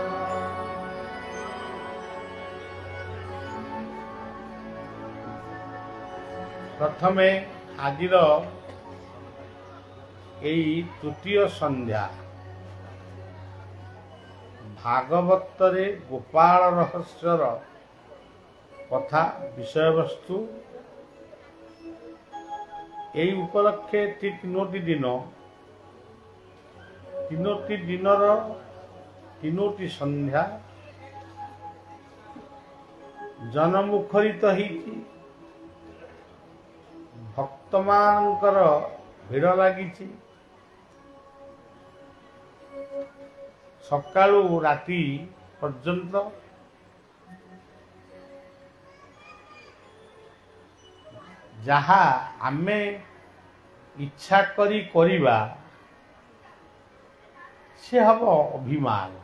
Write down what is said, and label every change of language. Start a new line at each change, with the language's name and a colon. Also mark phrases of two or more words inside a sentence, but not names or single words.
Odia: ପ୍ରଥମେ ଆଜିର ଏଇ ତୃତୀୟ ସନ୍ଧ୍ୟା ଭାଗବତରେ ଗୋପାଳ ରହସ୍ୟର କଥା ବିଷୟ ବସ୍ତୁ ଏଇ ଉପଲକ୍ଷେ ତିନୋଟି ଦିନର ତିନୋଟି ସନ୍ଧ୍ୟା ଜନମୁଖରିତ ହେଇଛି। ଭକ୍ତମାନଙ୍କର ଭିଡ଼ ଲାଗିଛି। ସକାଳୁ ରାତି ପର୍ଯ୍ୟନ୍ତ ଯାହା ଆମେ ଇଚ୍ଛା କରି କରିବା ସେ ହବ ଅଭିମାନ।